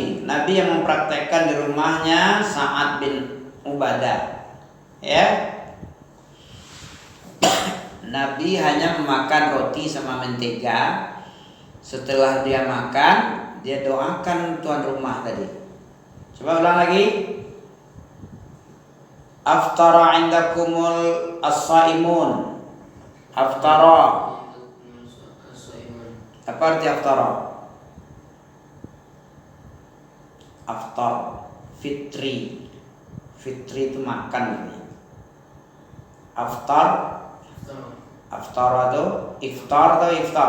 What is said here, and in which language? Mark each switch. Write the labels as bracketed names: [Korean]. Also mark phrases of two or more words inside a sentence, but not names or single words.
[Indonesian] Nabi yang mempraktekkan di rumahnya Sa'ad bin Ubadah. Nabi hanya memakan roti sama mentega. Setelah dia makan, dia doakan tuan rumah tadi. Coba ulang lagi. [Arabic] أفطر عندكم الصائمون. [Indonesian] Aftara. Apa arti aftara? Aftar, fitri. Fitri itu makan. Aftar, aftar itu iftar atau iftar?